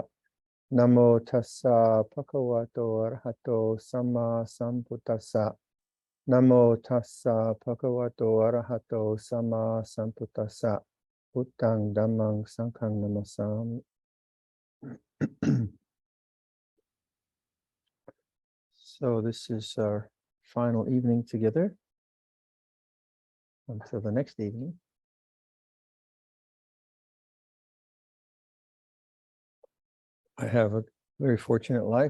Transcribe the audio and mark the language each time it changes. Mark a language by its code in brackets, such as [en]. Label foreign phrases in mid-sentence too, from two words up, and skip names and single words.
[pi] Namo tassa bhagavato arahato samma sambuddhassa. Namo tassa bhagavato arahato samma sambuddhassa. Buddhang dhammang sanghang namasami. [en] So this is our final evening together until the next evening. I have a very fortunate life.